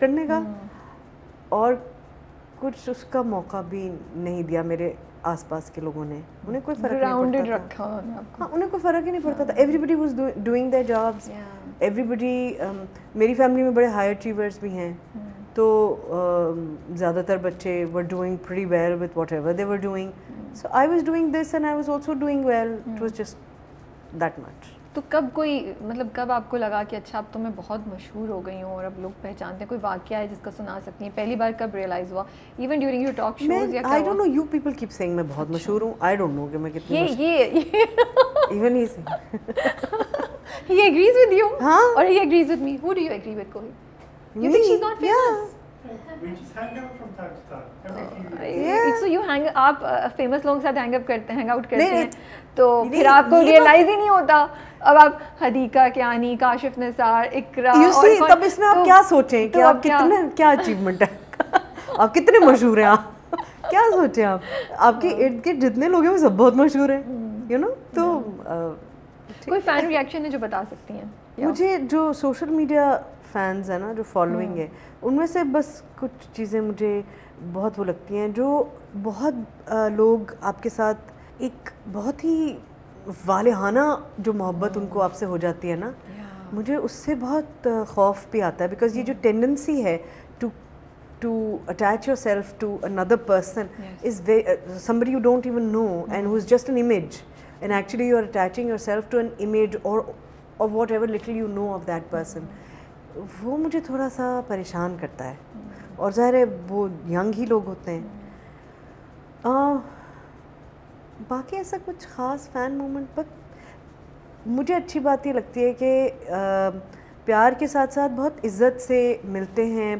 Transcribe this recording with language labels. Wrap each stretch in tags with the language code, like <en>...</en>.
<ur>کرنے کا, اور کچھ اس کا موقع بھی نہیں دیا میرے آس پاس کے لوگوں نے. انہیں کوئی فرق نہیں پڑتا تھا. ہاں, انہیں کوئی فرق ہی نہیں پڑتا تھا.</ur> <en>Everybody was doing their jobs. Everybody,</en> <ur>میری فیملی میں بڑے ہائی اچیورس بھی ہیں, تو زیادہ تر بچے</ur> <en>were doing pretty well with whatever they were doing. So I was doing this and I was also doing well. It was just that much.</en> <ur>تو کب کوئی مطلب کب آپ کو لگا کہ اچھا اب تو میں بہت مشہور ہو گئی ہوں اور اب لوگ پہچانتے ہیں, کوئی واقعہ ہے جس کا سنا سکتی ہیں, پہلی بار کب ریئلائز ہوا,</ur> <en>even during your talk shows</en> <ur>یا</ur> <en>I don't know, you people keep saying</en> <ur>میں بہت مشہور ہوں.</ur> <en>I don't know</en> <ur>کہ میں کتنی</ur> <en>even he he agrees with you or he agrees with me. Who do you agree with, Kohli? You think she's not famous? We just hang out from time to time. Every few years. So you hang,</en> <ur>آپ famous لوگوں کے ساتھ hang up کرتے ہیں, hang out کرتے ہیں, تو پھر آپ کو ریئلائز ہی نہیں ہوتا. اب آپ حدیقہ کیانی, کاشف نثار, اقرا, اور تب اس میں آپ کیا سوچیں کہ آپ کتنے, کیا اچیومنٹ ہے, آپ کتنے مشہور ہیں, آپ کیا سوچیں, آپ کے ارد گرد جتنے لوگ ہیں وہ سب بہت مشہور ہیں, یو نو. تو کوئی فین ریئیکشن ہے جو بتا سکتی ہیں؟ مجھے جو سوشل میڈیا فینز ہیں نا, جو فالوئنگ ہے, ان میں سے بس کچھ چیزیں مجھے بہت وہ لگتی ہیں. جو بہت لوگ آپ کے ساتھ ایک بہت ہی والہانہ جو محبت ان کو آپ سے ہو جاتی ہے نا, مجھے اس سے بہت خوف بھی آتا ہے. بیکاز یہ جو ٹینڈنسی ہے</ur> <en>to attach yourself to another person is somebody you don't even know and who's just an image, and actually you are attaching yourself to an image or whatever little you know of that person.</en> <ur>وہ مجھے تھوڑا سا پریشان کرتا ہے, اور ظاہر ہے وہ ینگ ہی لوگ ہوتے ہیں. باقی ایسا کچھ خاص فین مومنٹ, بٹ مجھے اچھی بات یہ لگتی ہے کہ پیار کے ساتھ ساتھ بہت عزت سے ملتے ہیں.</ur>